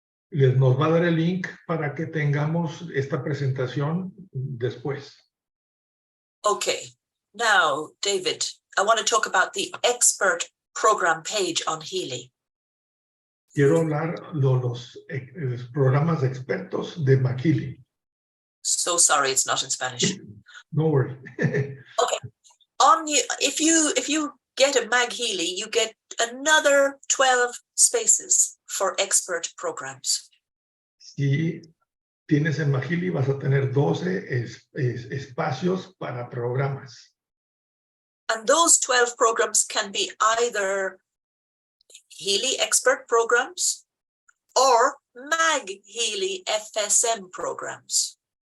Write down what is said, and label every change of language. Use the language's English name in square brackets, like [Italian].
[Spanish] Nos va a dar el link para que tengamos esta presentación después. [English] Okay, now, David, I want to talk about the expert program page on Healy. [Spanish] Quiero hablar de los programas expertos de MagHealy. [English] So sorry, it's not in Spanish. No worry. Okay, if you get a MagHealy, you get another 12 spaces for expert programs. [Spanish] Si tienes el MagHealy, vas a tener 12 espacios para programas. [English] And those 12 programs can be either Healy expert programs or MagHealy FSM programs.